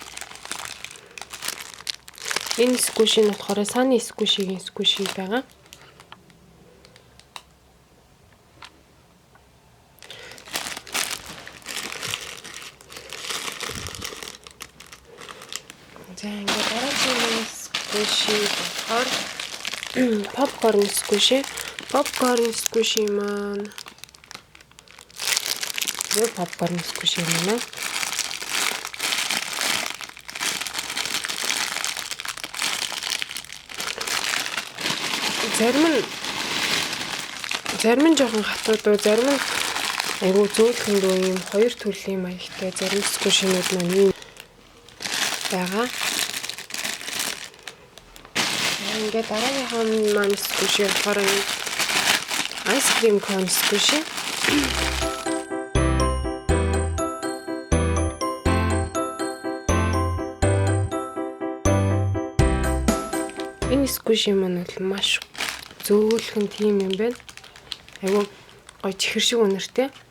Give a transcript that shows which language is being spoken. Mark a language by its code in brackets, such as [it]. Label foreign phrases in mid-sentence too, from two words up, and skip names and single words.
[mn] Энэ squishy нь болохоор [en] Sunny squishy- [mn] гийн squishy байгаа. За ингээд дараагийн squishy болохоор [en] popcorn squishy. Popcorn squishy [mn] маань [en] popcorn squishy [mn] маань зарим нь жоохон хатууд, зарим нь айгу зөөлхөн дөө юм хоёр төрлийн маягтай зарим squishy-нууд маань байгаа. Ингээд дараагийнхан маань squishy болохоор [en] ice cream cone squishy. [mn] Энэ squishy маань бол маш зөөлхөн тийм юм байна. Айгу гоё чихэр шиг үнэртэй.